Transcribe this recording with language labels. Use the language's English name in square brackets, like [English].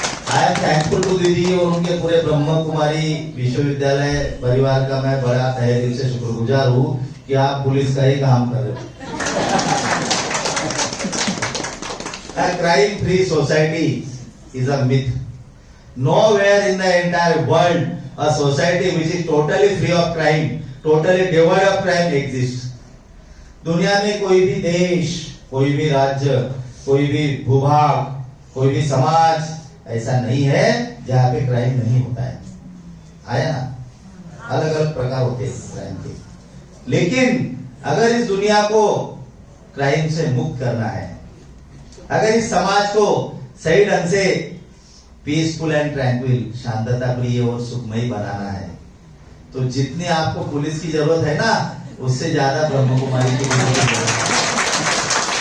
[English] I am thankful to [Hindi] दीदी और उनके पूरे ब्रह्म कुमारी विश्वविद्यालय परिवार का मैं बड़ा तहे दिल से शुक्रगुजार हूँ कि आप पुलिस का ही काम कर रहे हो। [English] Crime free society is a myth. Nowhere in the entire world a society which is totally free of crime, totally devoid of crime exists. [Hindi] दुनिया में कोई भी देश, कोई भी राज्य, कोई भी भूभाग, कोई भी समाज ऐसा नहीं है जहाँ पे क्राइम नहीं होता है। आया ना? अलग अलग प्रकार होते हैं क्राइम के, लेकिन अगर इस दुनिया को क्राइम से मुक्त करना है, अगर इस समाज को सही ढंग से [English] peaceful and tranquil, [Hindi] शांतता प्रिय और सुखमयी बनाना है, तो जितनी आपको पुलिस की जरूरत है ना उससे ज्यादा ब्रह्म कुमारी की जरूरत है।